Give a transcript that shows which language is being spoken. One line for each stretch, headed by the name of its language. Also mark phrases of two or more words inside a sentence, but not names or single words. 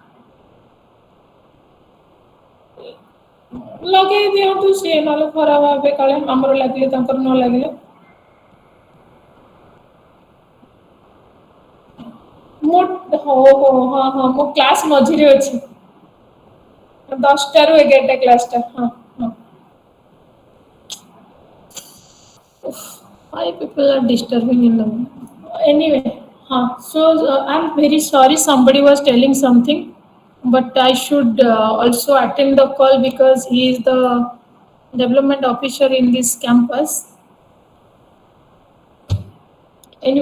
Odia: ଲଗେଇ ଦିଅନ୍ତୁ ସିଏ ନହେଲେ ଖରାପ ଭାବେ କାଳେ ଆମର ଲାଗିଲେ ତାଙ୍କର ନ ଲାଗିଲେ ମୁଁ ହଁ ହଁ ମୋ କ୍ଲାସ ମଝିରେ ଅଛି 10ଟାରୁ 11ଟା କ୍ଲାସଟା ହଁ ହଁ
English: why people are disturbing in the anyway so I'm very sorry somebody was telling something but I should also attend the call because he is the development officer in this campus anyway